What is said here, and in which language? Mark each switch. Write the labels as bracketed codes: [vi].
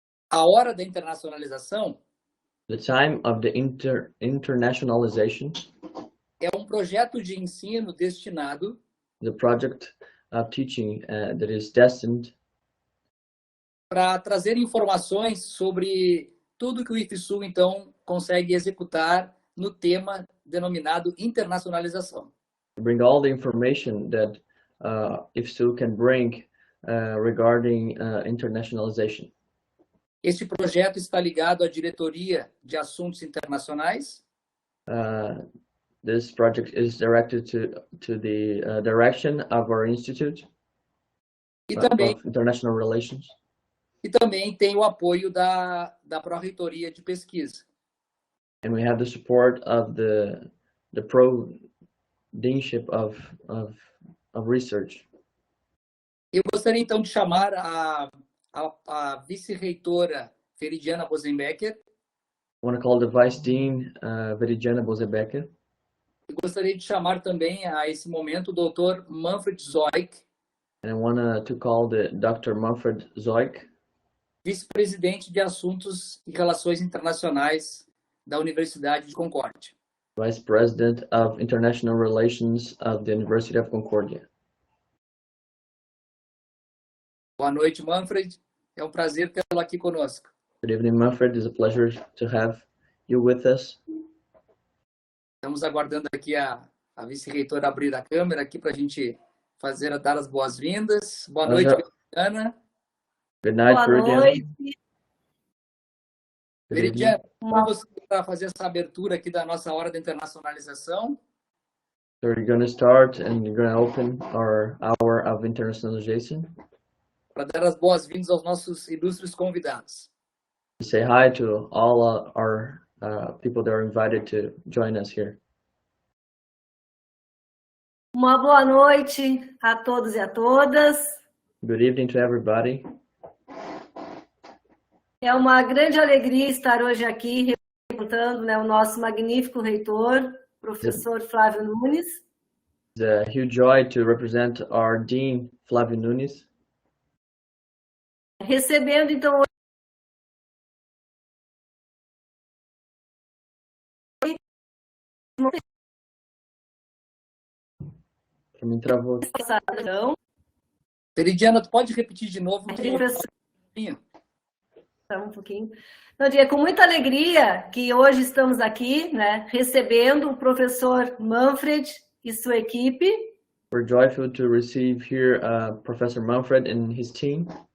[pt] A Hora da Internacionalização. [en] The time of the internationalization. [pt] É um projeto de ensino destinado. [en] The project of teaching that is destined. [pt] Para trazer informações sobre tudo que o IFSul, então, consegue executar no tema denominado internacionalização. [en] Bring all the information that IFSul can bring regarding internationalization. [pt] Este projeto está ligado à Diretoria de Assuntos Internacionais. [en] This project is directed to the direction of our Institute [pt] também, [en] of International Relations. [pt] E também tem o apoio da Pró-Reitoria de Pesquisa. [en] And we have the support of the Pro-Deanship of Research. [pt] Eu gostaria então de chamar a vice-reitora Veridiana Bosenbecker. [en] I want to call the Vice Dean Veridiana Bosenbecker. [pt] Eu gostaria de chamar também a esse momento o Dr. Manfred Zoik. [en] And I want to call the Dr. Manfred Zoik. [pt] Vice-presidente de Assuntos e Relações Internacionais da Universidade de Concórdia. [en] Vice President of International Relations of the University of Concordia. [pt] Boa noite, Manfred. É um prazer tê-lo aqui conosco. [en] Good evening, Manfred. It's a pleasure to have you with us. [pt] Estamos aguardando aqui a vice-reitora abrir a câmera aqui para a gente dar as boas-vindas. Boa noite, Veridiana. [en] Good night, [pt] Boa noite. Veridiana, como você vai fazer essa abertura aqui da nossa Hora da Internacionalização? [en] So we're going to start and we're going to open our Hour of Internationalization. [pt] Para dar as boas-vindas aos nossos ilustres convidados. [en] To say hi to all our people that are invited to join us here. [pt] Uma boa noite a todos e a todas. [en] Good evening to everybody. [pt] É uma grande alegria estar hoje aqui representando, né, o nosso magnífico reitor, professor Flávio Nunes. [en] It's a huge joy to represent our Dean, Flávio Nunes. [pt] Recebendo, então, Para mim travou. Veridiana, tu pode repetir de novo? Um pouquinho. Então, é com muita alegria que hoje estamos aqui, né, recebendo o professor Manfred e sua equipe. [en] We're joyful to receive here Professor Manfred and his team.